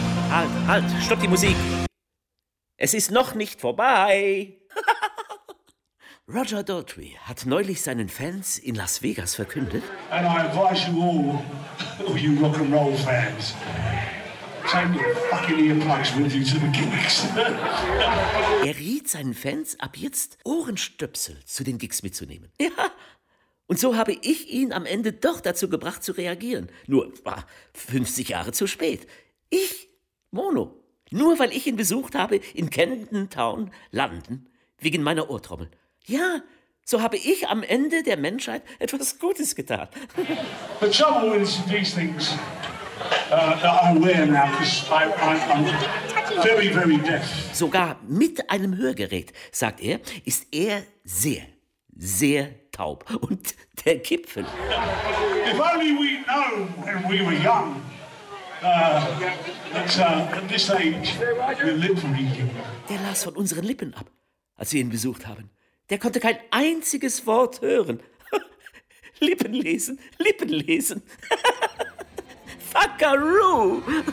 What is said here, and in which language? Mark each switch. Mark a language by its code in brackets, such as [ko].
[de] Halt, halt, stopp die Musik. Es ist noch nicht vorbei. Roger Daltrey hat neulich seinen Fans in Las Vegas verkündet. [en] And I advise you all, you rock and roll fans, take your fucking earplugs with you to the gigs. [de] Er riet seinen Fans, ab jetzt Ohrenstöpsel zu den Gigs mitzunehmen. Ja, und so habe ich ihn am Ende doch dazu gebracht zu reagieren. Nur 50 Jahre zu spät. Ich, Mono, nur weil ich ihn besucht habe in Camden Town, London, wegen meiner Ohrtrommel. Ja, so habe ich am Ende der Menschheit etwas Gutes getan. [en] The trouble is these things that I wear now, because I'm very, very deaf. [de] Sogar mit einem Hörgerät, sagt er, ist er sehr, sehr taub. Und der Gipfel. [en] If only we know when we were young, at this age, we're lip-reading. [de] Der las von unseren Lippen ab, als wir ihn besucht haben. Der konnte kein einziges Wort hören. Lippen lesen, Lippen lesen. [en] Fuckaroo!